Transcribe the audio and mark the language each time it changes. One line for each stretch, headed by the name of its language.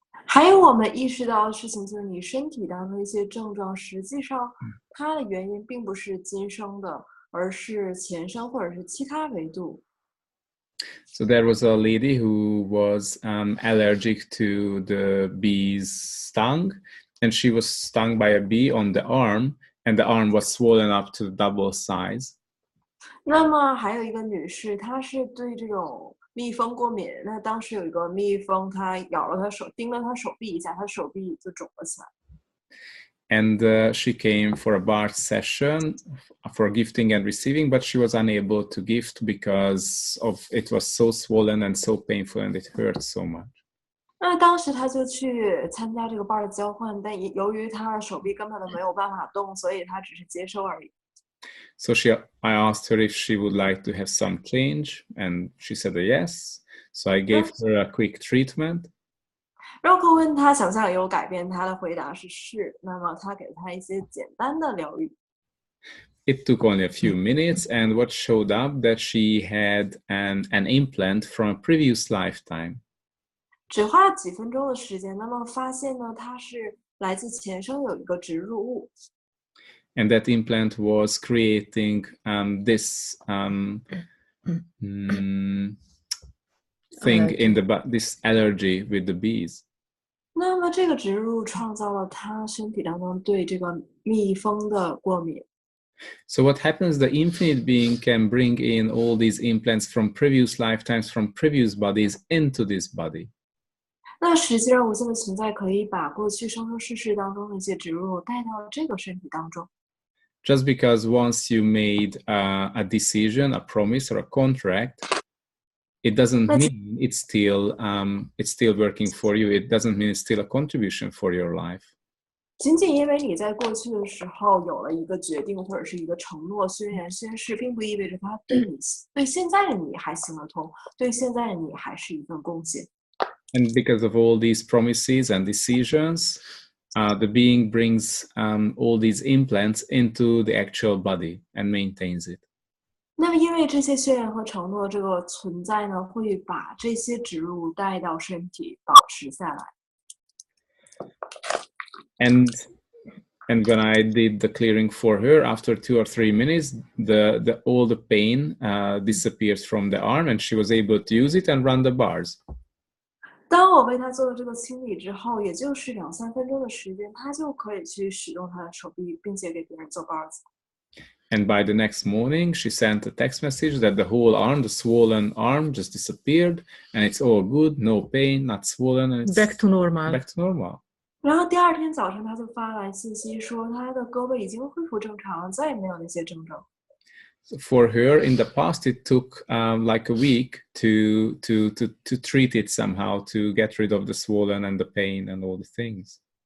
Chinese: 还有我们意识到的事情就是，你身体当中的一些症状，实际上它的原因并不是今生的，而是前生或者是其他维度。
English: So there was a lady who was allergic to the bee's sting, and she was stung by a bee on the arm, and the arm was swollen up to double size.
Chinese: 那么还有一个女士，她是对这种蜜蜂过敏。那当时有一个蜜蜂，它咬了他手，叮了他手臂一下，他手臂就肿了起来。
English: And she came for a bar session for gifting and receiving, but she was unable to gift because of it was so swollen and so painful and it hurt so much.
Chinese: 那当时他就去参加这个伴的交换，但由于他的手臂根本都没有办法动，所以他只是接收而已。
English: So I asked her if she would like to have some change, and she said yes. So I gave her a quick treatment.
Chinese: Rocco 问他想不想有改变，他的回答是是。那么他给他一些简单的疗愈。
English: It took only a few minutes, and what showed up that she had an implant from a previous lifetime.
Chinese: 只花了几分钟的时间，那么发现呢，它是来自前生有一个植入物。
English: And that implant was creating this thing in this allergy with the bees.
Chinese: 那么这个植入物创造了他身体当中对这个蜜蜂的过敏。
English: So what happens, the infinite being can bring in all these implants from previous lifetimes, from previous bodies into this body.
Chinese: 那实际上无限的存在可以把过去生生世世当中的一些植入物带到这个身体当中。
English: Just because once you made a decision, a promise, or a contract, it doesn't mean it's still working for you. It doesn't mean it's still a contribution for your life.
Chinese: 仅仅因为你在过去的时候有了一个决定或者是一个承诺、宣言、宣誓，并不意味着它对现在的你还行得通，对现在的你还是一份贡献。
English: And because of all these promises and decisions, the being brings all these implants into the actual body and maintains it.
Chinese: 那么因为这些宣言和承诺这个存在呢，会把这些植入物带到身体，保持下来。
English: And when I did the clearing for her, after 2 or 3 minutes, all the pain disappears from the arm, and she was able to use it and run the bars.
Chinese: 当我为他做了这个清理之后，也就是2-3分钟的时间，他就可以去使用他的手臂，并且给别人做包子。
English: And by the next morning, she sent a text message that the whole arm, the swollen arm, just disappeared, and it's all good, no pain, not swollen, and it's back to normal. Back to normal.
Chinese: 然后第二天早上，他就发来信息说，他的胳膊已经恢复正常了，再也没有那些症状。
English: For her, in the past, it took like a week to treat it somehow, to get rid of the swollen and the pain and all the things.